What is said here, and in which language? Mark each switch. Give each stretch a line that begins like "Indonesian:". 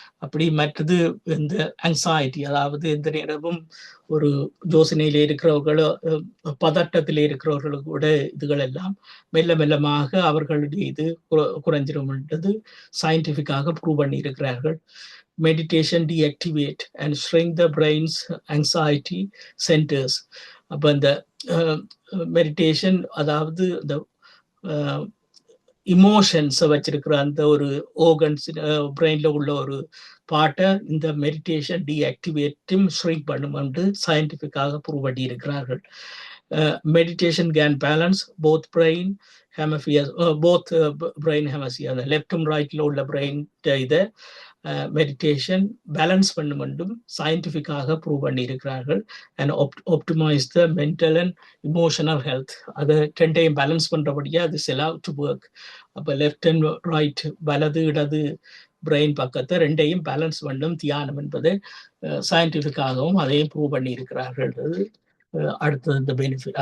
Tamil: அப்படி மற்றது இந்த anxiety, அதாவது இந்த நேரமும் ஒரு யோசனையில இருக்கிறவர்களோ பதட்டத்தில் இருக்கிறவர்களுக்கு கூட இதுகள் எல்லாம் மெல்ல மெல்லமாக அவர்களுடைய இது குறைஞ்சிரும்ன்றது சயின்டிஃபிக்காக ப்ரூவ் பண்ணி இருக்கிறார்கள்.
English: Meditation deactivate and shrink the brain's anxiety centers.
Tamil: அப்போ இந்த மெடிடேஷன் அதாவது இந்த இமோஷன்ஸை வச்சிருக்கிற அந்த ஒரு ஓர்கன்ஸ் பிரெயின்ல உள்ள ஒரு பாட்டை இந்த மெடிடேஷன் டீஆக்டிவேட்டும் ஷ்ரிங்க் பண்ணும் என்று சயின்டிஃபிக்காக ப்ரூவ் பண்ணி இருக்கிறார்கள்.
English: meditation can balance both brain hemispheres, brain hemisphere, the left and right உள்ள brain
Tamil: இதை மெடிடேஷன் பேலன்ஸ் பண்ணும் சயின்டிஃபிக்காக ப்ரூவ் பண்ணி இருக்கிறார்கள்.
English: And optimise the mental and emotional health.
Tamil: அதை ரெண்டையும் பேலன்ஸ் பண்றபடியா அது செலவ் டு ஒர்க். அப்போ லெஃப்ட் அண்ட் ரைட், வலது இடது பிரெயின் பக்கத்தை ரெண்டையும் பேலன்ஸ் பண்ணும் தியானம் என்பது சயின்டிஃபிக்காகவும் அதையும் ப்ரூவ் பண்ணி இருக்கிறார்கள். அடுத்தது இந்த பெனிஃபிட்.